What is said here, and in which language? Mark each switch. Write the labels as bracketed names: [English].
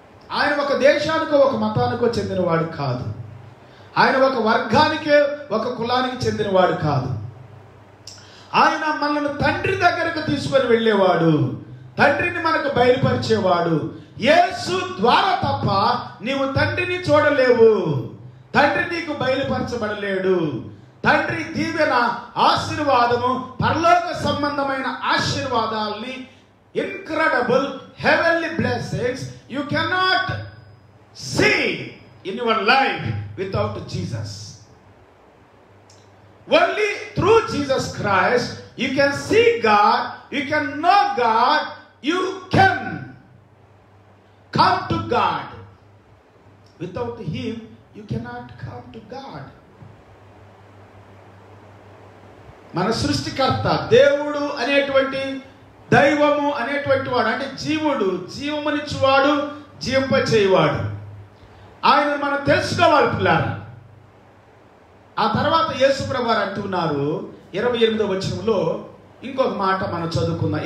[Telugu] ఆయన ఒక దేశానికో ఒక మతానికో చెందినవాడు కాదు. ఆయన ఒక వర్గానికే, ఒక కులానికి చెందినవాడు కాదు. ఆయన మనల్ని తండ్రి దగ్గరకు తీసుకొని వెళ్ళేవాడు, తండ్రిని మనకు బయలుపరిచేవాడు. యేసు ద్వారా తప్ప నీవు తండ్రిని చూడలేవు, తండ్రి నీకు బయలుపరచబడలేడు. తండ్రి దీవెన, ఆశీర్వాదము, పరలోక సంబంధమైన ఆశీర్వాదాల్ని, [English] incredible heavenly blessings you cannot see in your life without Jesus. Only through Jesus Christ you can see God, you can know God, you can come to God. Without Him you cannot come to God. [Telugu] మన సృష్టికర్త దేవుడు అనేటువంటి, దైవము అనేటువంటి వాడు, అంటే జీవుడు, జీవమునిచ్చువాడు, జీవింపచేయువాడు, ఆయన మనం తెలుసుకోవాలి పిల్లారా. ఆ తర్వాత యేసుప్రభు వారు అంటున్నారు 28వ వచనంలో ఇంకొక మాట మనం చదువుకుందాం.